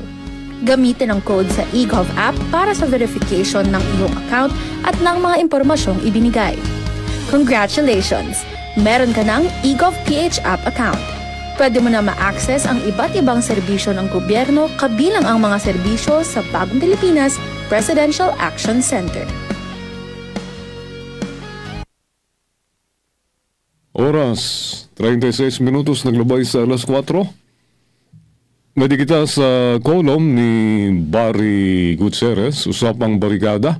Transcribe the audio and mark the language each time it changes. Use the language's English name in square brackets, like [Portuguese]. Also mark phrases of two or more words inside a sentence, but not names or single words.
[Filipino] Gamitin ang code sa eGov app para sa verification ng iyong account at ng mga impormasyong ibinigay. Congratulations! Meron ka ng eGov.ph app account. Pwede mo na ma-access ang iba't ibang serbisyo ng gobyerno kabilang ang mga serbisyo sa Bagong Pilipinas Presidential Action Center. [Hiligaynon] Oras, 36 minutos naglabay sa alas 4. Ngadi kita sa kolom ni Barry Gutierrez, usapang barikada.